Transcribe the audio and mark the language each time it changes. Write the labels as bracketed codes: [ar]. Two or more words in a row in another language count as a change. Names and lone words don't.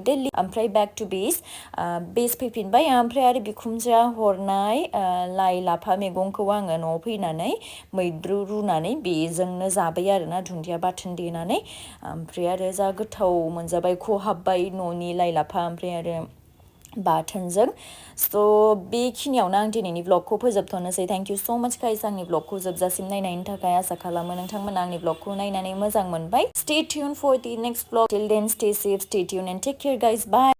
[brx] दिल्ली ओमफ्राय [en] back to base [brx] फैफिनबाय ओमफ्राय आरो बिखुनजोआ हरनाय लाइ लाफा मैगंखौ आङो न'आव फैनानै मैद्रु रुनानै बेजोंनो जाबाय आरोना दुन्दिया बाथोन देनानै ओमफ्राय आरो जा गोथाव मोनजाबाय खहाबबाय न'नि लाइ लाफा ओमफ्राय आरो बाथोनजों स' बेखिनियावनो आं दिनैनि ब्लगखौ फोजोबथ'नोसै [en] thank you so much guys [brx] आंनि ब्लगखौ जोबजासिम नायनायनि थाखाय आसा खालामो नोंथांमोना आंनि ब्लगखौ नायनानै मोजां मोनबाय [en] stay tune for the next blog till then stay safe stay tune and take care guys bye